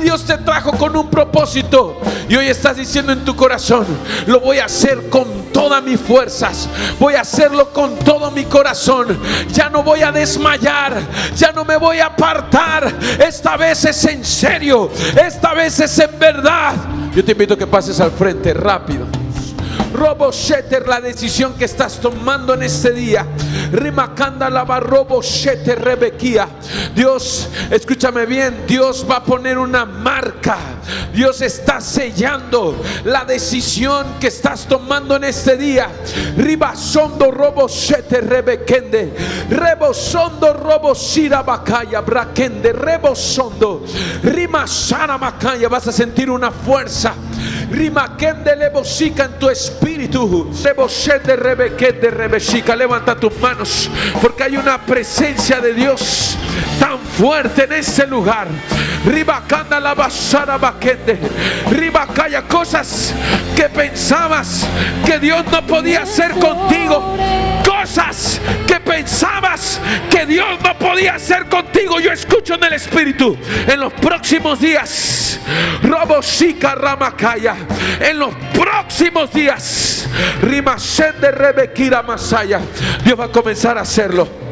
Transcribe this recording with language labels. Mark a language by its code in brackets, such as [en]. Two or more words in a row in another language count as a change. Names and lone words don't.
[es] Dios te trajo con un propósito y hoy estás diciendo en tu corazón: lo voy a hacer con todas mis fuerzas, voy a hacerlo con todo mi corazón. Ya no voy a desmayar, ya no me voy a apartar. Esta vez es en serio, esta vez es en verdad. Yo te invito a que pases al frente rápido. Robo Sheter, la decisión que estás tomando en este día. Rimakanda lava robo Sheter rebequía. Dios, escúchame bien, Dios va a poner una marca. Dios está sellando la decisión que estás tomando en este día. Ribasondo robo Sheter rebequende. Rebosondo robo shira bakaya braquende. Rebosondo rimasara makaya. Vas a sentir una fuerza. Rimakende lebosica en tu espíritu. Reboshete rebequete rebesica. Levanta tus manos, porque hay una presencia de Dios tan fuerte en ese lugar. Ribacanda la basara baquete. Ribacaya, cosas que pensabas que Dios no podía hacer contigo, cosas que pensabas que Dios no podía hacer contigo. Yo escucho en el espíritu: en los próximos días, Robosica Ramakaya, en los próximos días, Rimasende Rebequira Masaya, Dios va a comenzar a hacerlo.